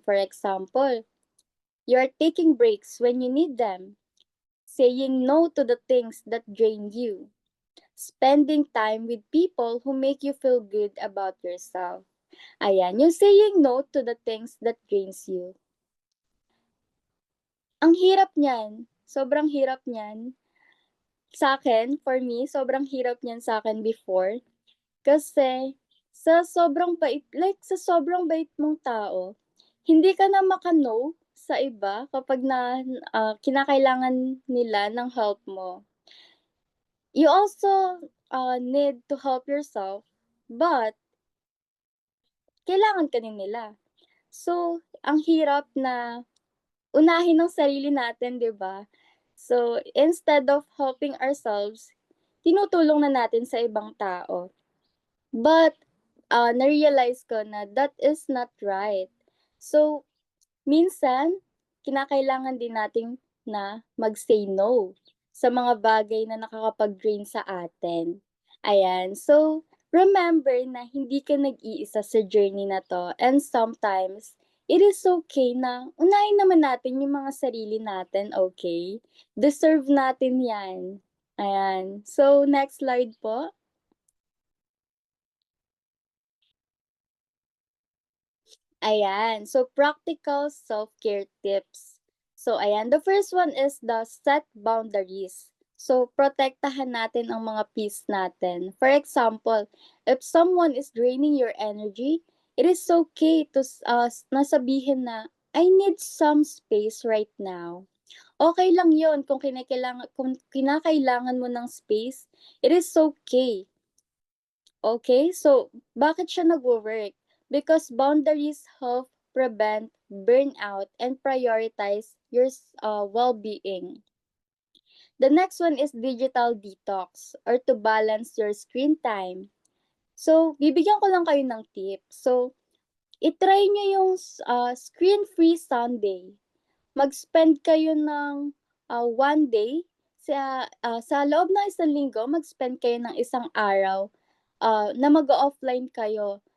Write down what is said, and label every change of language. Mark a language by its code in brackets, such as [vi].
[en] For example, you're taking breaks when you need them, saying no to the things that drain you, spending time with people who make you feel good about yourself. Ayan, yung saying no to the things that drains you. [tl] Ang hirap niyan, sobrang hirap niyan. Sa'kin, for me, sobrang hirap niyan sa'kin before. Kasi sa sobrang bait mong tao, hindi ka na maka-no sa iba kapag kinakailangan nila ng help mo. [en] You also need to help yourself, but [tl] kailangan ka din nila. So, ang hirap na unahin ang sarili natin, 'di ba? [en] So, instead of helping ourselves, [tl] tinutulong na natin sa ibang tao. [en] But, [tl] na-realize ko na [en] that is not right. [tl] So, minsan, kinakailangan din nating na mag-say no sa mga bagay na nakakapag-drain sa atin. Ayan. So, remember na hindi ka nag-iisa sa journey na 'to, [en] and sometimes it is okay [tl] na unahin naman natin yung mga sarili natin, okay? Deserve natin 'yan. Ayan. So, next slide po. Ayan. [en] So, practical self-care tips. So, ayan. The first one is the set boundaries. [tl] So, protektahan natin ang mga peace natin. [en] For example, if someone is draining your energy, it is okay to [tl] nasabihin na, [en] I need some space right now. [tl] Okay lang yon kung kinakailangan mo ng space, [en] it is okay. Okay, so [tl] bakit siya nagwo-work? [en] Because boundaries help prevent burnout and prioritize your well-being. The next one is digital detox or to balance your screen time. [tl] So, bibigyan ko lang kayo ng tip. So, itry nyo yung screen-free Sunday. Mag-spend kayo ng one day sa loob ng isang linggo, mag-spend kayo ng isang araw na mag-offline kayo.